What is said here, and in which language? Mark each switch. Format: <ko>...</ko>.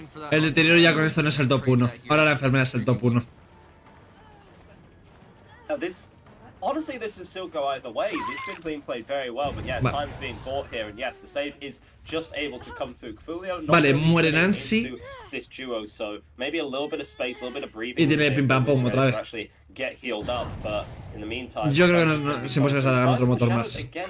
<es>El deterioro ya con esto no es el top 1. Ahora la enfermera es el top 1.</es> <en>Honestly, this is still go either way. This been clean played very well, but yeah, time's being bought here, and yes, the save is just able to come through. Fulio,</en> <es>vale, muere Nancy.</es> <en>This duo, so maybe a little bit of space, a little bit of breathing.</en> <es>Y tiene pim pam pum otra vez.</es> <en>Get healed up, but in the meantime,</en> <es>yo creo que es imposible sacar otro motor más.</es>